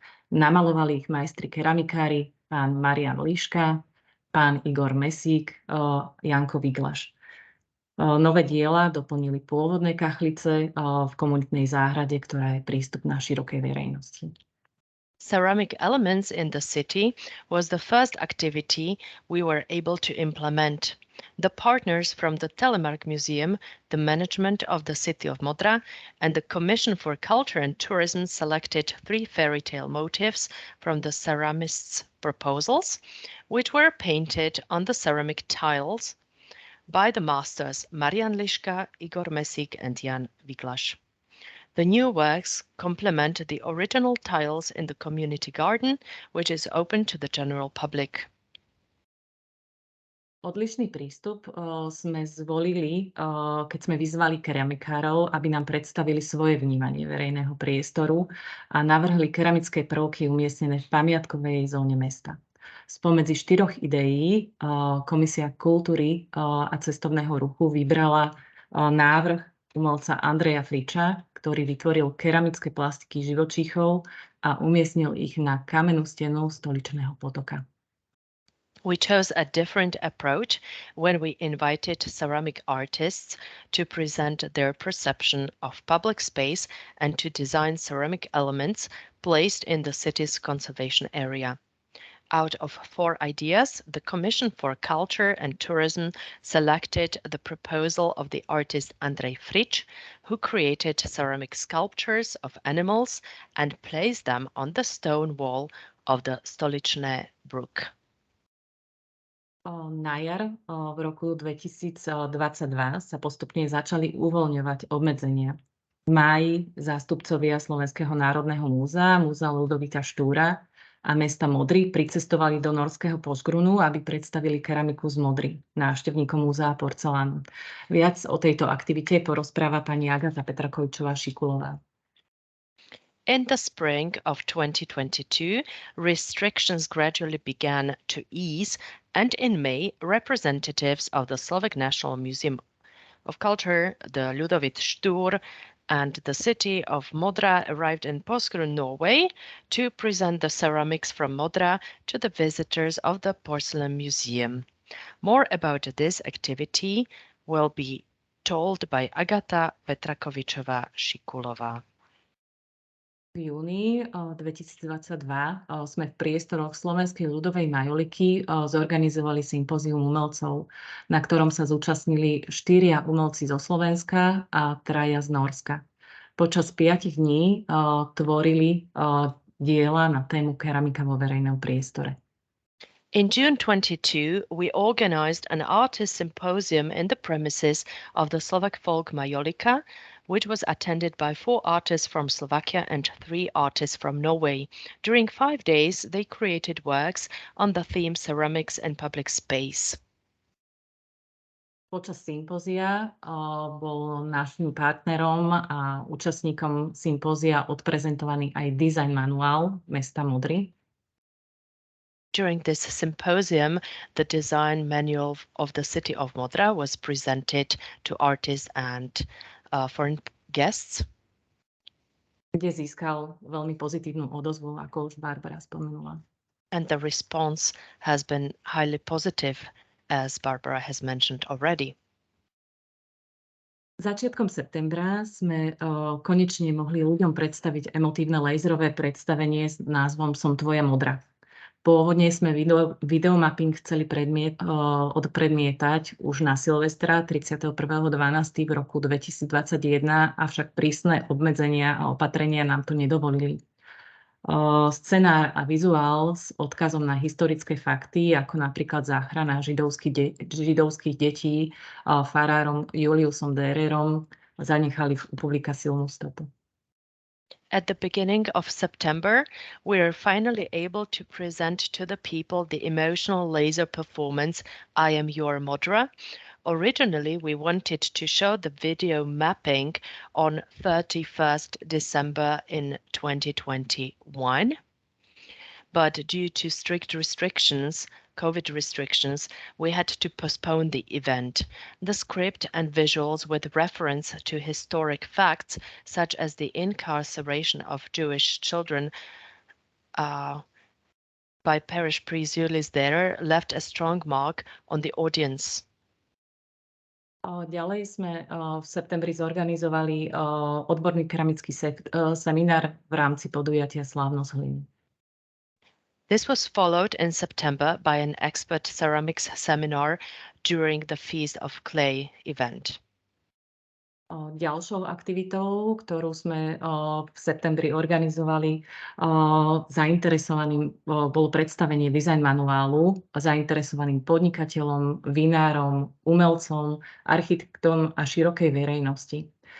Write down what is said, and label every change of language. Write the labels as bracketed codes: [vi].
[sk] Namalovali ich majstri keramikári, pán Marian Liška, pán Igor Mesík, Janko Viglaš. Nové diela doplnili pôvodné kachlice v komunitnej záhrade, ktorá je prístupná širokej verejnosti. [en] Ceramic elements in the city was the first activity we were able to implement. The partners from the Telemark Museum, the management of the city of Modra, and the Commission for Culture and Tourism selected 3 fairy tale motifs from the ceramists' proposals, which were painted on the ceramic tiles by the masters Marian Liška, Igor Mesík and Jan Viglaš. The new works complement the original tiles in the community garden, which is open to the general public. [sk] Odlišný prístup sme zvolili, keď sme vyzvali keramikárov, aby nám predstavili svoje vnímanie verejného priestoru a navrhli keramické prvky umiestnené v pamiatkovej zóne mesta. Spomedzi 4 ideí Komisia kultúry a cestovného ruchu vybrala návrh umelca Andreja Friča, ktorý vytvoril keramické plastiky živočíchov a umiestnil ich na kamennú stenu stoličného potoka. [en] We chose a different approach when we invited ceramic artists to present their perception of public space and to design ceramic elements placed in the city's conservation area. Out of 4 ideas, the Commission for Culture and Tourism selected the proposal of the artist Andrej Frič, who created ceramic sculptures of animals and placed them on the stone wall of the Stoličné brook. [sk] Na jar v roku 2022 sa postupne začali uvoľňovať obmedzenia. V máji zástupcovia Slovenského národného múzea, Múzea Ľudovita Štúra a mesta Modry pricestovali do norského Požgrunu, aby predstavili keramiku z Modry návštevníkom múzea porcelánu. Viac o tejto aktivite porozpráva pani Agata Petrakovičová-Šikulová. [en] In the spring of 2022, restrictions gradually began to ease, and in May, representatives of the Slovak National Museum of Culture, the Ľudovít Štúr, and the city of Modra arrived in Porsgrunn, Norway, to present the ceramics from Modra to the visitors of the Porcelain Museum. More about this activity will be told by Agata Petrakovičová-Šikulová. [sk] V júni 2022 sme v priestoroch Slovenskej ľudovej majoliky zorganizovali sympózium umelcov, na ktorom sa zúčastnili 4 umelci zo Slovenska a 3 z Norska. Počas 5 dní tvorili diela na tému keramika vo verejnom priestore. [en] In June 2022, we organized an artist symposium in the premises of the Slovak folk Majolika, which was attended by 4 artists from Slovakia and 3 artists from Norway. During 5 days, they created works on the theme ceramics and public space. [sk] Počas sympózia bol našim partnerom a účastníkom sympózia odprezentovaný aj design manuál mesta Modry. [en] During this symposium, the design manual of the city of Modra was presented to artists and foreign guests. [sk] Kde získal veľmi pozitívnu odozvu, ako už Barbara spomenula. [en] And the response has been highly positive, as Barbara has mentioned already. [sk] Začiatkom septembra sme konečne mohli ľuďom predstaviť emotívne laserové predstavenie s názvom Som tvoja Modra. Pôvodne sme videomapping chceli odpredmietať už na Silvestra 31.12. v roku 2021, avšak prísne obmedzenia a opatrenia nám to nedovolili. Scenár a vizuál s odkazom na historické fakty, ako napríklad záchrana židovských detí farárom Juliusom Dererom, zanechali u publika silnú stopu. [en] At the beginning of September, we are finally able to present to the people the emotional laser performance I Am Your Modra. Originally, we wanted to show the video mapping on 31st December in 2021, but due to strict restrictions, COVID restrictions, we had to postpone the event. The script and visuals with reference to historic facts, such as the incarceration of Jewish children by parish priest Julius Derer, left a strong mark on the audience. [sk] Ďalej sme v septembri zorganizovali odborný keramický seminár v rámci podujatia Slávnosť hliny. [en] This was followed in September by an expert ceramics seminar during the Feast of Clay event. [sk] Ďalšou aktivitou, ktorú sme v septembri organizovali, zainteresovaným bolo predstavenie design manuálu zainteresovaným podnikateľom, vinárom, umelcom, architektom a širokej verejnosti.